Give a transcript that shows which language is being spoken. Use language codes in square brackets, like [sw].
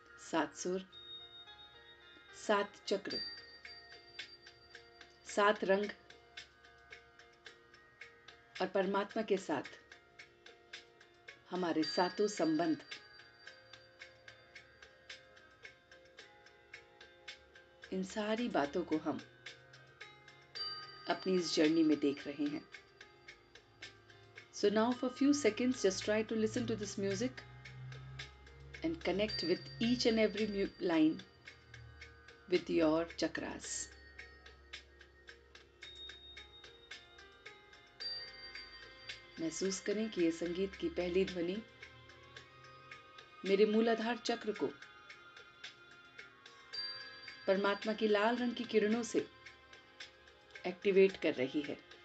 [hi] 7 सुर, 7 चक्र, 7 रंग, और परमात्मा के साथ हमारे 7 संबंध। इन सारी बातों को हम अपनी इस जर्नी में देख रहे हैं। [en] So now for few seconds just try to listen to this music and connect with each and every line with your chakras. [hi] महसूस करें कि ये संगीत की पहली ध्वनि मेरे मूलाधार चक्र को परमात्मा की लाल रंग की किरणों से एक्टिवेट कर रही है।